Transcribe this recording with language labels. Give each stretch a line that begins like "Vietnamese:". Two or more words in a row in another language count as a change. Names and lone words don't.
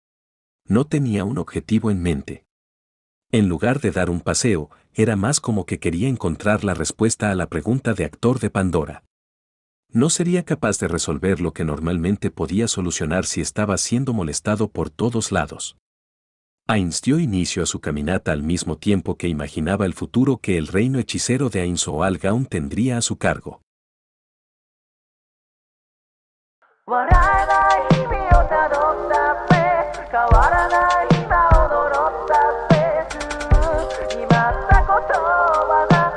Spanish: No tenía un objetivo en mente. En lugar de dar un paseo, era más como que quería encontrar la respuesta a la pregunta de actor de Pandora. No sería capaz de resolver lo que normalmente podía solucionar si estaba siendo molestado por todos lados. Ainz dio inicio a su caminata al mismo tiempo que imaginaba el futuro que el reino hechicero de Ainz Oal Gaun tendría a su cargo.
Japanese: 笑えない日々をたどったって変わらない今を踊ったって今ったことは